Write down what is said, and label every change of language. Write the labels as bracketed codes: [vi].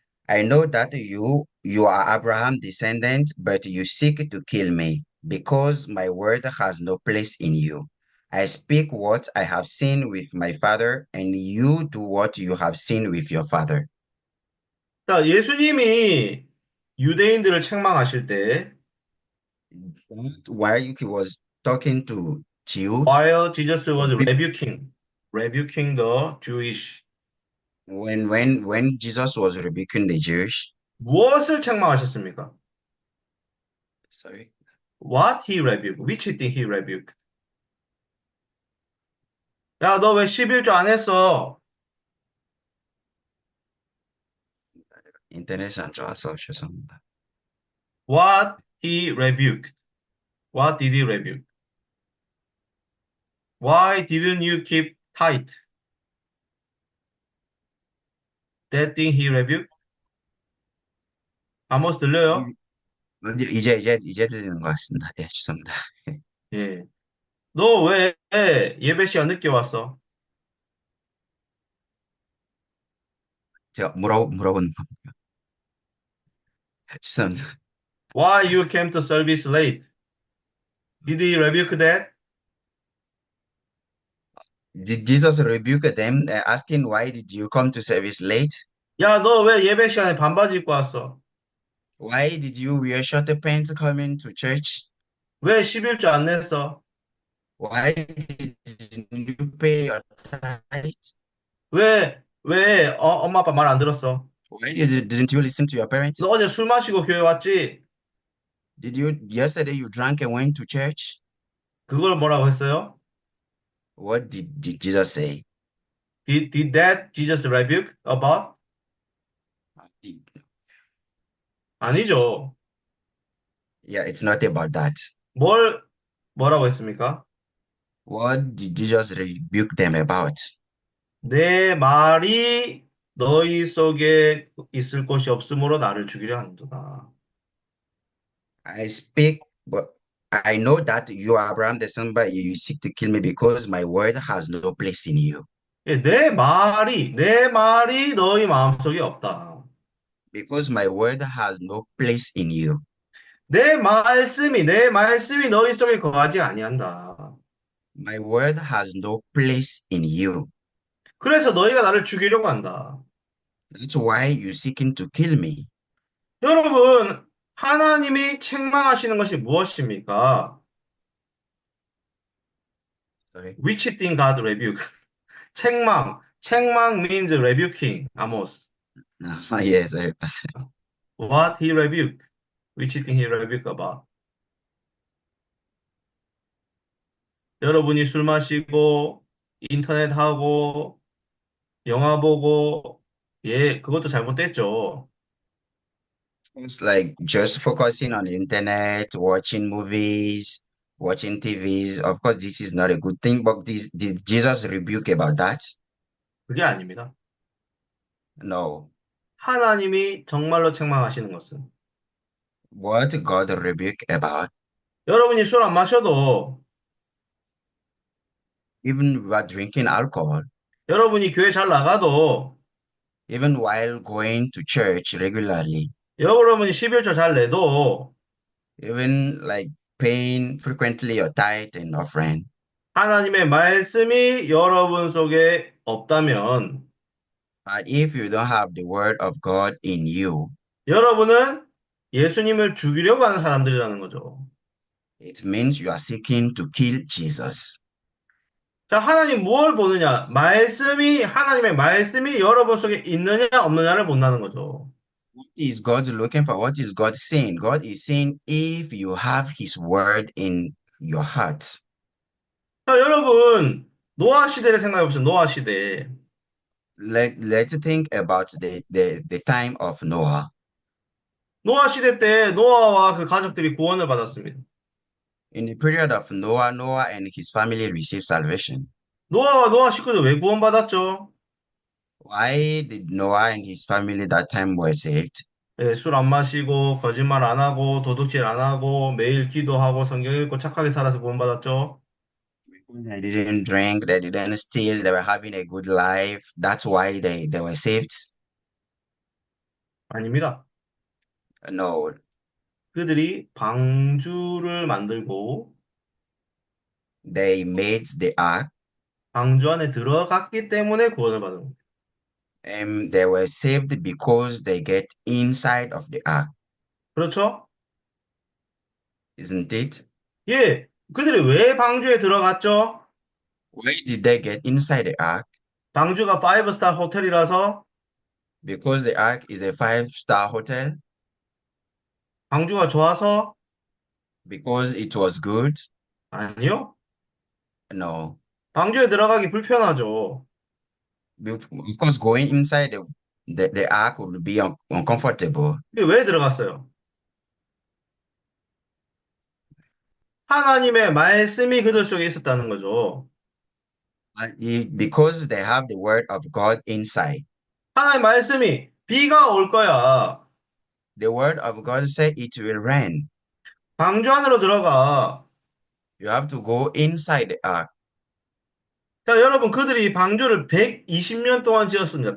[en] I know that you are Abraham's descendant, but you seek to kill me, because my word has no place in you. I speak what I have seen with my father, and you do what you have seen with your father. [ko] 자, 예수님이 유대인들을 책망하실 때 [en] While he was talking to Jew, while Jesus was rebuking the Jewish when Jesus was rebuking the Jews, [ko] 무엇을 책망하셨습니까? [en] sorry, What he rebuked? Which thing he rebuked? [ko] 야, 너 왜 11조 안 했어? 인터넷이 안 좋아서 죄송합니다. [en] What he rebuked? What did he rebuke? Why didn't you keep tight? That thing he rebuked? [ko] 아모스 들려요? 이제 들리는 것 같습니다. 네, 죄송합니다. 예. 너 왜 예배 시간 늦게 왔어? 제가 물어보는 겁니다. 죄송합니다. [en] Why you came to service late? Did he rebuke that? Did Jesus rebuke them, asking why did you come to service late? [ko] 야, 너 왜 예배 시간에 반바지 입고 왔어? [en] Why did you wear short pants coming to church? [ko] 왜 11조 안 냈어? [en] Why did you pay your tithe? [ko] 왜 엄마 아빠 말 안 들었어? [en] Why didn't you listen to your parents? [ko] 너 어제 술 마시고 교회 왔지? [en] Yesterday you drank and went to church? [ko] 그걸 뭐라고 했어요? [en] What did Jesus say? Did that Jesus rebuke about? Did- [ko] 아니죠. [en] Yeah, it's not about that. [ko] 뭘, 뭐라고 했습니까? [en] What did Jesus rebuke them about? [ko] 내 말이 너희 속에 있을 곳이 없으므로 나를 죽이려 한도다. [en] I speak, but I know that you are Abraham the son, but you seek to kill me because my word has no place in you. [ko] 예, 내 말이 너희 마음속에 없다. [en] Because my word has no place in you. [ko] 내 말씀이 너희 속에 거하지 아니한다. [en] My word has no place in you. [ko] 그래서 너희가 나를 죽이려고 한다. [en] That's why you're seeking to kill me. [ko] 여러분, 하나님이 책망하시는 것이 무엇입니까? [en] Sorry. Which thing God rebuke? 책망 means rebuking, Amos. Yes, What he rebuke? Which thing he rebuke about? [ko] 여러분이 술 마시고, 인터넷 하고, 영화 보고, 예, 그것도 잘못됐죠. [en] it's like just focusing on the internet, watching movies, watching TVs. Of course, this is not a good thing, but this did Jesus rebuke about that? [ko] 그게 아닙니다. [en] No. [ko] 하나님이 정말로 책망하시는 것은 [en] What God rebuke about? [ko] 여러분이 술 안 마셔도 [en] Even while drinking alcohol, [ko] 여러분이 교회 잘 나가도 [en] even while going to church regularly, [ko] 여러분이 11조 잘 내도 [en] even like paying frequently your tithe and offering. [ko] 하나님의 말씀이 여러분 속에 없다면 [en] But if you don't have the word of God in you, [ko] 여러분은 예수님을 죽이려고 하는 사람들이라는 거죠. [en] it means you are seeking to kill Jesus. [ko] 자, 하나님 무엇을 보느냐? 하나님의 말씀이 여러분 속에 있느냐, 없느냐를 본다는 거죠. [en] What is God looking for? What is God saying? God is saying if you have his word in your heart. [ko] 자, 여러분, 노아 시대를 생각해 보세요. 노아 시대. [en] Let's think about the time of Noah. [ko] 노아 시대 때 노아와 그 가족들이 구원을 받았습니다. [en] In the period of Noah, Noah and his family received salvation. [ko] 노아와 노아 식구들 왜 구원받았죠? [en] Why did Noah and his family that time were saved? [ko] 예, 술 안 마시고, 거짓말 안 하고, 도둑질 안 하고, 매일 기도하고, 성경 읽고, 착하게 살아서 구원받았죠? [en] Because they didn't drink, they didn't steal, they were having a good life. That's why they were saved. [ko] 아닙니다. [en] No, [ko] 그들이 방주를 만들고, [en] they made the ark [ko] 방주 안에 들어갔기 때문에 구원을 받은 겁니다. [en] and they were saved because they get inside of the ark, [ko] 그렇죠? [en] isn't it? [ko] 예, 그들이 왜 방주에 들어갔죠? [en] Why did they get inside the ark? [ko] 방주가 5스타 호텔이라서 [en] Because the ark is a five-star hotel, [ko] 방주가 좋아서 [en] because it was good. [ko] 아니요. [en] No, [ko] 방주에 들어가기 불편하죠. [en] of course, going inside the ark would be uncomfortable. [ko] 근데 왜 들어갔어요? 하나님의 말씀이 그들 속에 있었다는 거죠. [en] Because they have the word of God inside. [ko] 하나님의 말씀이 비가 올 거야. [en] The word of God said it will rain. [ko] 방주 안으로 들어가. [en] You have to go inside the ark. [ko] 자, 여러분, 그들이 방주를 120년 동안 지었습니다.